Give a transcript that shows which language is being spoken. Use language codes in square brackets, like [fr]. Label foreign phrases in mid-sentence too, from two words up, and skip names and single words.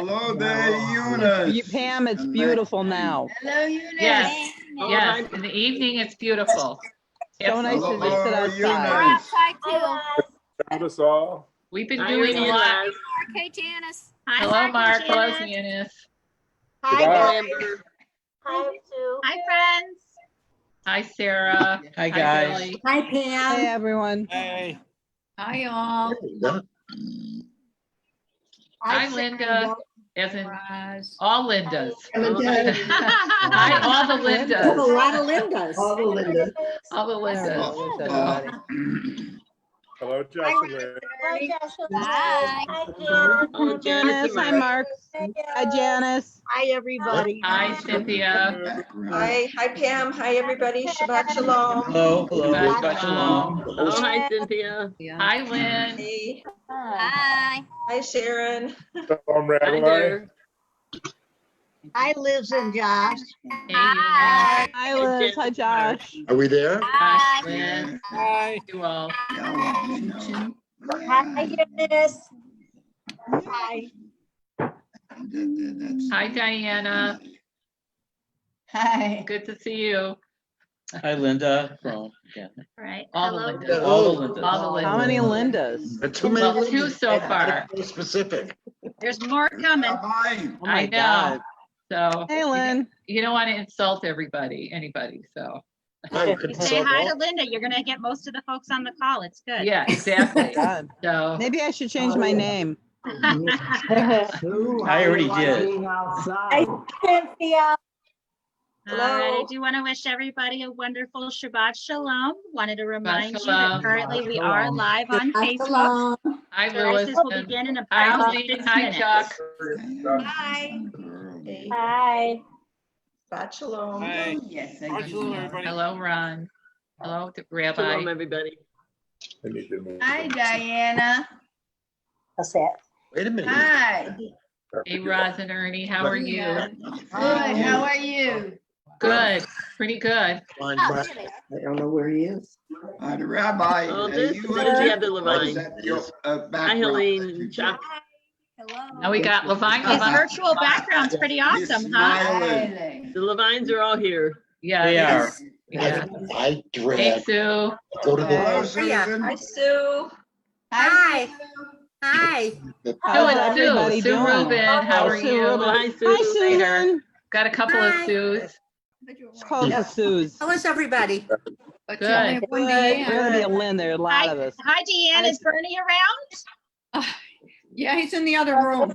[en] Hello there, Eunice. Pam, it's beautiful now. Hello, Eunice. Yes. Yes, in the evening, it's beautiful. So nice to just sit Hello, outside. We're Eunice. outside too. We've been doing a lot. Okay, Janice. Hi, Hello, Mark. Hello, Janice. Janice. Hi, guys. Hi, Sue. Hi, friends. Hi, Sarah. Hi, Billy. Hi, Hey, Pam. everyone. Hey. Hi, all. Hi, Linda. As in Roz. all Lindas. Linda. Hi, all the There's a Lindas. lot of Lindas. All the There Lindas. it is, everybody. Hello, Jocelyn. Hi. Oh, Janice, hi, Mark. Hi, Janice. Hi, everybody. Hi, Cynthia. Hi, Pam. Hi, everybody. [he] Shabbat shalom. [en] Hello, hello. [he] Shabbat shalom. [en] Oh, hi, Cynthia. Hi, Lynn. Hey. Hi. Hi, Sharon. Shalom, Rabbi. Hi, Liz and Josh. Hey, Hi. Hi, Liz. Hi, Josh. Are we there? Hi, Hi. Lynn. Hi. You all. Hi, Eunice. Hi. Hi, Diana. Hi. Good to see you. Hi, Linda. From, yeah. Right. All the Hello. Lindas. All the Lindas. All the How Lindas. many Lindas? Too Well, two so far. Specific. There's more coming. Bye. Oh, my I know. God. So Hey, Lynn. you don't want to insult anybody. So You say hi to Linda. You're going to get most of the folks on the call. It's good. yeah, exactly. God. So Maybe I should change my name. I already did. Hi, Cynthia. All right. I do want to wish everybody a wonderful [he] Shabbat Shalom. [en] Wanted to remind you Shalom. that currently we are live on Facebook. Shalom. hi, Louis. Services will begin in Hi, about Lee. 6 Hi, minutes. Chuck. Hi. Hi. [he] Shabbat shalom. [en] Hi. Yes. Hello, everybody. Hello, Ron. Hello, Rabbi. everybody. I need to move. Hi, Diana. What's that? Wait a minute. Hi. Hey, Roz and Ernie. How are you? Hi, how are you? Good. Pretty good. Oh, there they are. I don't know where he is. The Rabbi. this you is would the other Levine. set your, Hi, background. Helene. Chuck. Now we got Levine. This Levine. virtual background's pretty awesome, huh? Smiling. The Levines are all here. Yeah. They are. Yeah. I Hey, Sue. Go to Hello, Susan. Hi, Sue. Hi. Hi. How's Sue, everybody Sue doing? Rubin. How are Sue you? Rubin. Hi, Sue. Hi, Susan. Got a couple of Sues. It's close to Sue's. How is everybody? Good. We're gonna be a Lynn. There are a lot of us. Hi, Deanne. Is Bernie around? Yeah, he's in the other room.